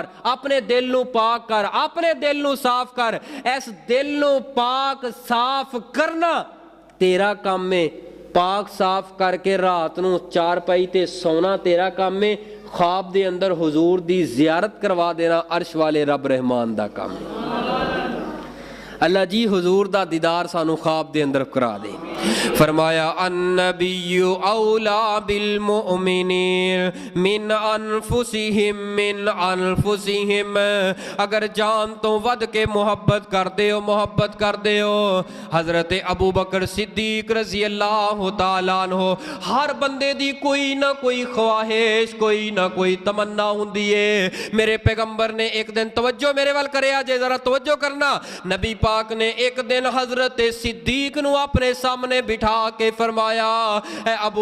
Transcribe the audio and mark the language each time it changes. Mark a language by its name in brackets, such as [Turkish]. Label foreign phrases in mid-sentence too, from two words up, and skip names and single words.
[Punjabi] اپنے دل نوں پاک کر اپنے دل نوں صاف کر اس دل نوں پاک صاف کرنا تیرا کام میں پاک صاف کر کے رات نوں چار پائی تے سونا تیرا کام میں خواب دے اندر حضور دی زیارت کروا دینا عرش والے رب رحمان دا کام ہے اللہ جی حضور دا دیدار سانوں خواب دے اندر کرا دے فرمایا [Arabic] النبي أولى بالمؤمنين من [Punjabi] انفسہم اگر جان تو ودھ کے محبت کرتے ہو حضرت ابو بکر صدیق [Arabic] رضي الله تعالى عنه [Punjabi] ہر بندے دی کوئی نہ کوئی خواہش کوئی نہ کوئی تمنا ہندی ہے میرے پیغمبر نے ایک دن توجہ میرے ول کرے جے ذرا توجہ کرنا نبی پاک نے ایک دن حضرت صدیق نوں اپنے سامنے بٹھا کے فرمایا اے ابو